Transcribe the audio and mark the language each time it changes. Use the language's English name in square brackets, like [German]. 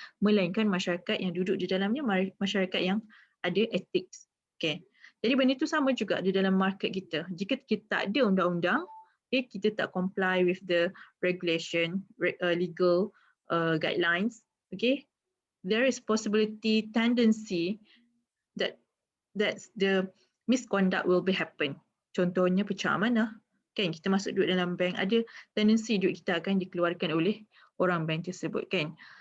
[Malay] Melainkan masyarakat yang duduk di dalamnya masyarakat yang ada ethics. Okay. Jadi benda itu sama juga di dalam market kita. Jika kita tak ada undang-undang, [English] okay, [Malay] kita tak [English] comply with the regulation, legal guidelines, okay, there is possibility, tendency that the misconduct will be happen. [Malay] Contohnya pecah amanah. Kan kita masuk duit dalam bank, ada tendensi duit kita akan dikeluarkan oleh orang bank tersebut kan.